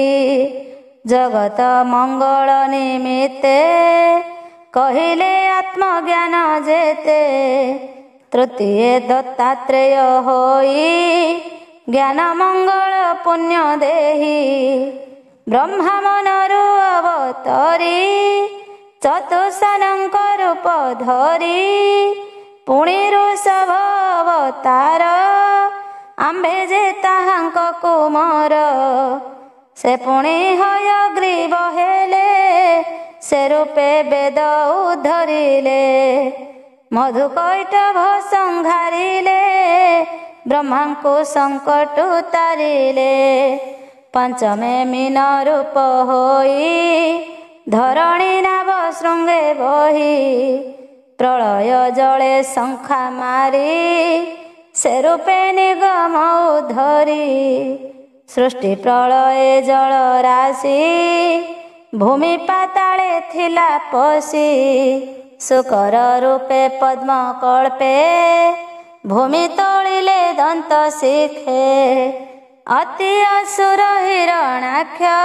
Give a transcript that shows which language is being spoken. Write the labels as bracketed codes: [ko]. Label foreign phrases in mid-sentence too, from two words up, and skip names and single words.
[or] ଜଗତ ମଙ୍ଗଳ ନିମିତ୍ତେ କହିଲେ ଆତ୍ମଜ୍ଞାନ ଯେତେ ତୃତୀୟ ଦତ୍ତାତ୍ରେୟ ହୋଇ ଜ୍ଞାନ ମଙ୍ଗଳ ପୁଣ୍ୟ ଦେହି ବ୍ରହ୍ମା ମନରୁ ଅବତରି ଚତୁଃସନଙ୍କ ରୂପ ଧରି ପୁଣି ଋଷଭ ଅବତାର ଆମ୍ଭେ ଯେ ତାହାଙ୍କ କୁମାର ସେ ପୁଣି ହୟଗ୍ରୀବ ହେଲେ ସେ ରୂପେ ବେଦ ଉଦ୍ଧରିଲେ ମଧୁକୈଟଭ ସଂହାରିଲେ ବ୍ରହ୍ମା କୋ ସଙ୍କଟ ଉତାରିଲେ ପଞ୍ଚମେ ମୀନ ରୂପ ହୋଇ ଧରଣୀ ନାଭ ଶୃଙ୍ଗେ ବହି ପ୍ରଳୟ ଜଳେ ଶଙ୍ଖା ମାରି ସେ ରୂପେ ନିଗମ ଉଦ୍ଧରି ସୃଷ୍ଟି ପ୍ରଳୟ ଜଳ ରାଶି ଭୂମି ପାତାଳେ ଥିଲା ପଶି ଶୁକର ରୂପେ ପଦ୍ମ କଳ୍ପେ ଭୂମି ତୋଳିଲେ ଦନ୍ତ ଶିଖେ ଅତି ଅସୁର ହିରଣାକ୍ଷ